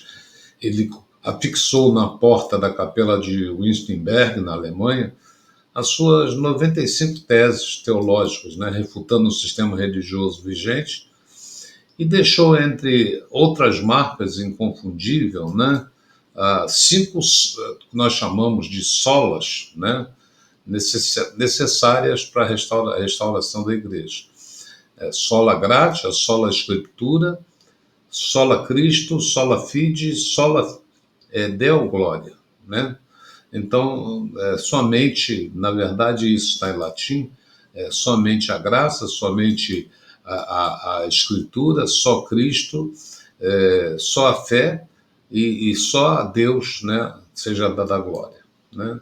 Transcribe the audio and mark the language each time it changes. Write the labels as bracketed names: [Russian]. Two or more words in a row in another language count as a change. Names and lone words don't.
[Portuguese] Ele afixou na porta da capela de Wittenberg, na Alemanha, as suas 95 teses teológicas, né, refutando o sistema religioso vigente, e deixou, entre outras marcas inconfundível, né, cinco que nós chamamos de solas, né, necessárias para a restauração da igreja. [Latin] Sola gratia, sola escritura, sola Cristo, sola fide, sola Deo gloria, [Portuguese] né? Então, somente, na verdade, isso está em latim, somente a graça, somente a Escritura, só Cristo, só a fé e só a Deus, né, seja dada a glória, né?